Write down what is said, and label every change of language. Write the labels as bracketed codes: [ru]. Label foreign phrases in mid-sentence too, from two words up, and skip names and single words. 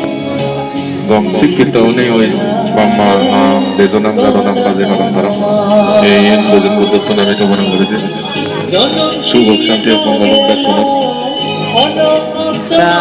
[trp] gom sikita oni oi bamma dezonam gadonam kaje naram taram [bn] এই দুজন বুদ্ধ নামে কামনা করেছে শুভ শান্তি ও মঙ্গল কামনা